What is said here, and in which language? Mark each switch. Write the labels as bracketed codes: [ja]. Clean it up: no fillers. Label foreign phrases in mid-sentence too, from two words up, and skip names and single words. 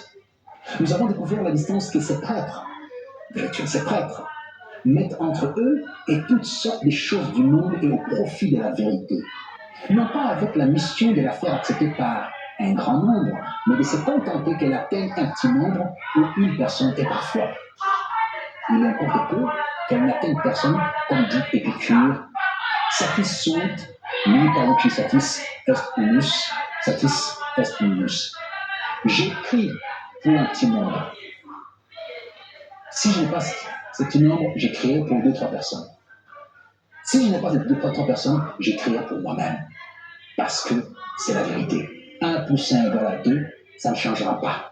[fr] Nous avons découvert la distance que ces prêtres mettent entre eux et toutes sortes de choses du monde et au profit de la vérité. Non pas avec la mission de la faire accepter par un grand nombre, mais de se contenter qu'elle atteigne un petit nombre ou une personne, et parfois, il importe peu qu'elle n'atteigne personne, comme dit Épicure, [la] satis sunt, ni paruci satis est unus. [fr] J'écris pour un petit nombre. Si je n'ai pas ce petit nombre, j'écrirai pour 2-3 personnes. Si je n'ai pas ces 2-3 personnes, j'écrirai pour moi-même. Parce que c'est la vérité. 1 plus 1 égale à 2, ça ne changera pas.